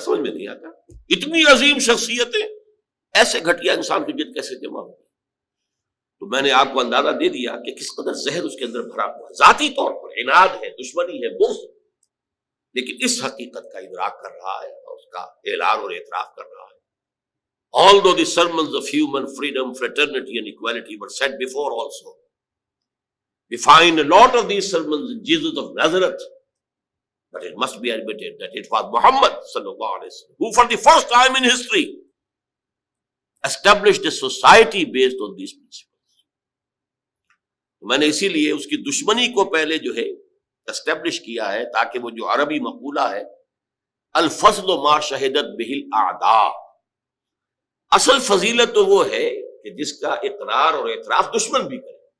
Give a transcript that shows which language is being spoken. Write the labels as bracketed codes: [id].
[ur] سمجھ میں نہیں آتا اتنی عظیم شخصیتیں ایسے گھٹیا انسان کی جد کیسے جمع ہو. تو میں نے آپ کو اندازہ دے دیا کہ کس قدر زہر اس کے اندر بھرا ہوا ہے. ذاتی طور پر عناد ہے، دشمنی ہے، بغض، لیکن اس حقیقت کا ادراک کر رہا ہے اور اس کا اعلان اور اعتراف کر رہا ہے. [en] Although the sermons of human freedom, fraternity and equality were said before also, we find a lot of these sermons in Jesus of Nazareth. But it must be admitted that it was Muhammad sallallahu alaihi wasallam who for the first time in history established a society based on these principles. [ur] میں نے اسی لیے اس کی دشمنی کو پہلے جو ہے اسٹیبلش کیا ہے، تاکہ وہ جو عربی مقولہ ہے [ar] الفضل ما شہدت بہ الاعداء، [ur] اصل فضیلت تو وہ ہے کہ جس کا اقرار اور اعتراف دشمن بھی کرے.